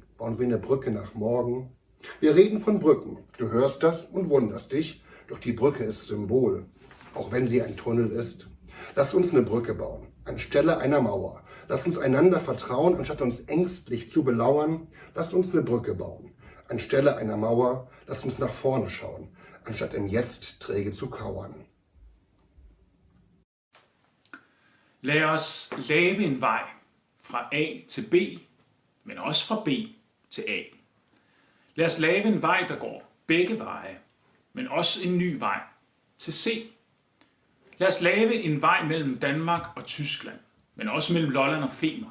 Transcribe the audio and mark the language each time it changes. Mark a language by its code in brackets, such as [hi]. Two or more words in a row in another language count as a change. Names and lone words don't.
[de] Bauen wir eine Brücke nach morgen. Wir reden von Brücken, du hörst das und wunderst dich, doch die Brücke ist Symbol, auch wenn sie ein Tunnel ist. Lasst uns eine Brücke bauen, anstelle einer Mauer. Lasst uns einander vertrauen, anstatt uns ängstlich zu belauern. Lasst uns eine Brücke bauen, anstelle einer Mauer. Lasst uns nach vorne schauen, anstatt im Jetzt träge zu kauern. [da] Lad os lave en vej fra A til B, men også fra B til A. Lad os lave en vej, der går begge veje, men også en ny vej til C. Lad os lave en vej mellem Danmark og Tyskland, men også mellem Lolland og Femern.